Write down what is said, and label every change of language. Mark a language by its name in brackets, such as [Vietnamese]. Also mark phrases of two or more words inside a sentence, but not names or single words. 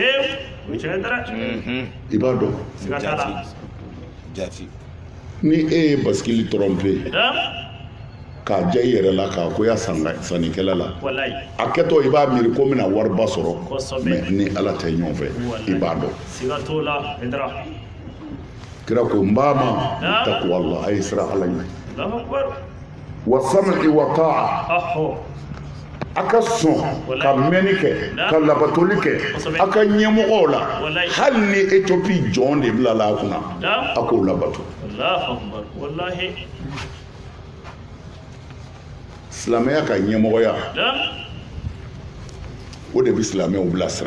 [Bambara] i b'a dɔn ni e ye basikili trompe k'a ja i yɛrɛ la k'a koya sannikɛla la a kɛtɔ i b'a miiri ko n bɛna wariba sɔrɔ mais ni ala tɛ ɲɔgɔn fɛ i b'a dɔn kira ko n b'a ma taqwallah a ye sira ala ɲɛ [Arabic] والسمع والطاعة [Bambara] aka sɔn ka mɛnni kɛ ka labatoli kɛ a ka ɲɛmɔgɔw la hali ni Éthiopie jɔn de bilala a kunna a k'o labato. Silamɛya ka ɲɛmɔgɔya o de bɛ silamɛw bilasira.